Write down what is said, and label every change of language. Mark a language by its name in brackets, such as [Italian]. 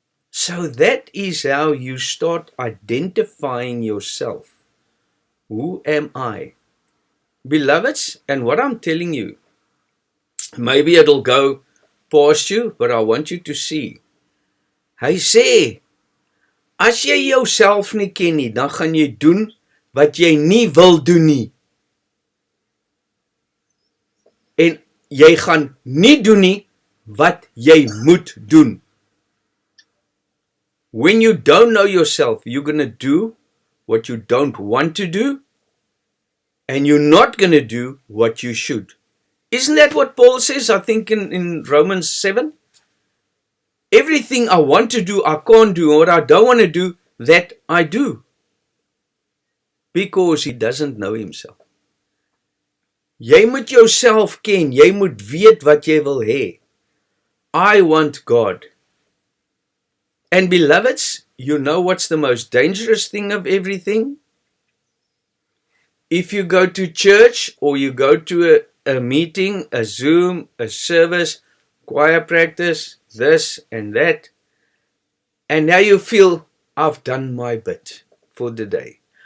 [English] So that is how you start identifying yourself. Who am I? Beloveds, and what I'm telling you, maybe it'll go past you, but I want you to see. [Afrikaans] Hy sê, as jy jouself nie ken nie, dan gaan jy doen wat jy nie wil doen nie. En jy gaan nie doen nie wat jy moet doen. [English] When you don't know yourself, you're going to do what you don't want to do, and you're not going to do what you should. Isn't that what Paul says, I think, in Romans 7? Everything I want to do, I can't do, or what I don't want to do, that I do. Because he doesn't know himself. [Afrikaans] Jy moet jouself ken, jy moet weet wat jy wil hê. [English] I want God. And beloveds, you know what's the most dangerous thing of everything? If you go to church, or you go to a meeting, a Zoom, a service, choir practice, this and that, and now you feel, I've done my bit for the day.